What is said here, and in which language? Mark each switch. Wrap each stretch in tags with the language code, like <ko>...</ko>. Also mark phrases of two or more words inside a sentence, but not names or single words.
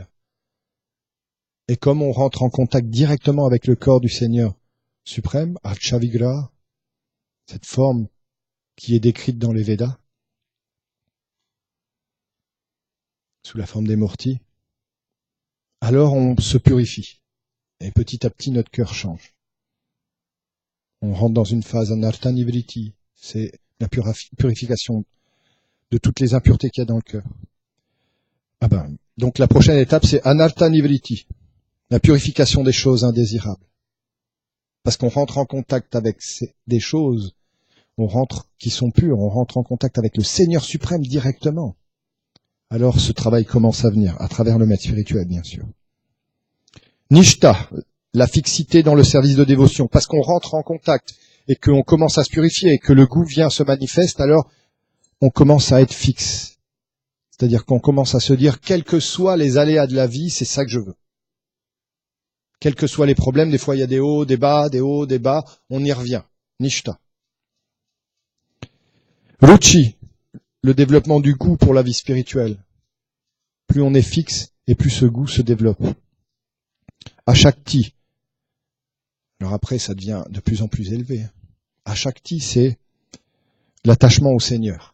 <fr>Et comme on rentre en contact directement avec le corps du Seigneur suprême, Archavigra, cette forme qui est décrite dans les Védas, sous la forme des mortis, alors on se purifie. Et petit à petit, notre cœur change. On rentre dans une phase anartha-nivriti, c'est la purification de toutes les impuretés qu'il y a dans le cœur. Donc la prochaine étape, c'est anartha-nivriti, la purification des choses indésirables. Parce qu'on rentre en contact avec des choses, qui sont pures, on rentre en contact avec le Seigneur suprême directement. Alors ce travail commence à venir, à travers le maître spirituel, bien sûr. Nishta, la fixité dans le service de dévotion, parce qu'on rentre en contact et qu'on commence à se purifier et que le goût vient se manifeste, alors on commence à être fixe. C'est-à-dire qu'on commence à se dire, quels que soient les aléas de la vie, c'est ça que je veux. Quels que soient les problèmes, des fois il y a des hauts, des bas, on y revient. Nishta. Ruchi, le développement du goût pour la vie spirituelle. Plus on est fixe et plus ce goût se développe. Ashakti. Alors après, ça devient de plus en plus élevé. Ashakti, c'est l'attachement au Seigneur.</fr>